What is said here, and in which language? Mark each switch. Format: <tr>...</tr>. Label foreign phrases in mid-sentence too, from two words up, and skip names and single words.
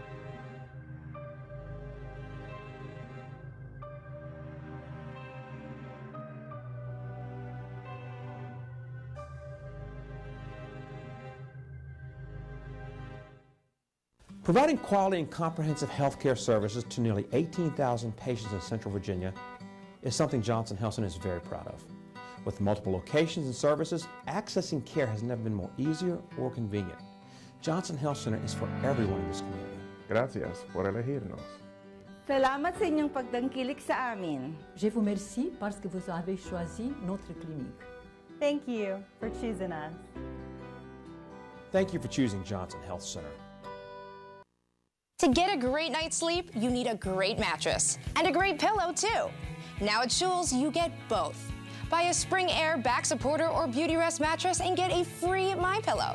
<en>Providing quality and comprehensive health care services to nearly 18,000 patients in Central Virginia is something Johnson Health Center is very proud of. With multiple locations and services, accessing care has never been more easier or convenient. Johnson Health Center is for everyone in this community.</en> <es>Gracias por elegirnos.</es> <tl>Salamat sa inyong pagtangkilik sa amin.</tl> <fr>Je vous remercie parce que vous avez choisi notre clinique.</fr> <en>Thank you for choosing us. Thank you for choosing Johnson Health Center. To get a great night's sleep, you need a great mattress and a great pillow too. Now at Schul's, you get both. Buy a Spring Air back supporter or Beauty Rest mattress and get a free MyPillow.</en>